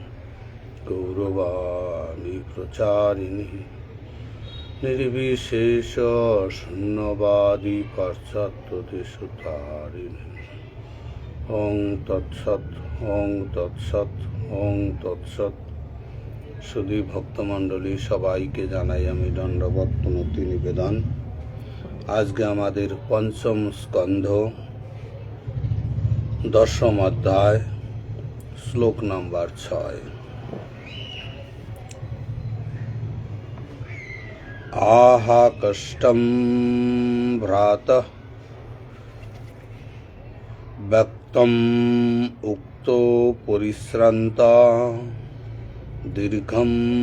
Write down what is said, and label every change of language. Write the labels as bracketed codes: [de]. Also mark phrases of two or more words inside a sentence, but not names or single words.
[sa] गौरवाणी प्रचारिणे निर्विशेष शून्यवादी पाश्चात्यदेशतारिणे ओं तत्सत् ओं तत्सत् ओं तत्सत्। [bn] সুধী ভক্তমণ্ডলী সবাইকে জানাই আমি দণ্ডবৎ প্রণতি নিবেদন। আজকে আমাদের পঞ্চম স্কন্ধ দশম অধ্যায় শ্লোক নাম্বার 6। [sa] আহা কষ্টম ভ্রাতঃ ব্যক্তম উক্তো পরিশ্রান্ত দীর্ঘম